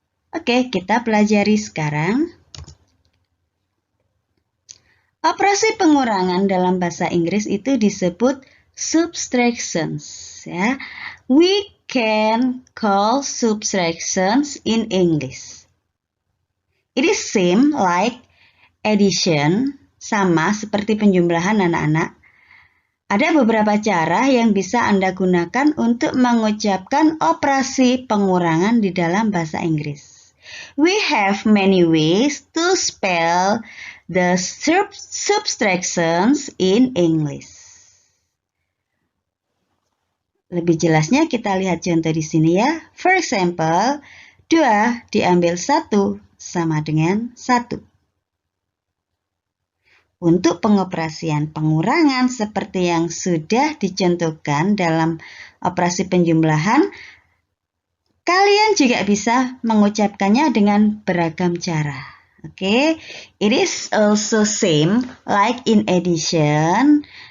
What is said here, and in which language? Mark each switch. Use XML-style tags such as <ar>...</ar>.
<id>Oke, kita pelajari sekarang. Operasi pengurangan dalam bahasa Inggris itu disebut subtractions. Ya.</id> <en>We can call subtractions in English. It is same like addition,</en> <id>sama seperti penjumlahan anak-anak. Ada beberapa cara yang bisa Anda gunakan untuk mengucapkan operasi pengurangan di dalam bahasa Inggris.</id> <en>We have many ways to spell the subtractions in English.</en> <id>Lebih jelasnya kita lihat contoh di sini ya.</id> <en>For example,</en> <id>2 diambil 1 sama dengan 1. Untuk pengoperasian pengurangan seperti yang sudah dicontohkan dalam operasi penjumlahan, kalian juga bisa mengucapkannya dengan beragam cara.</id> <en>Okay? It is also same like in addition.</en>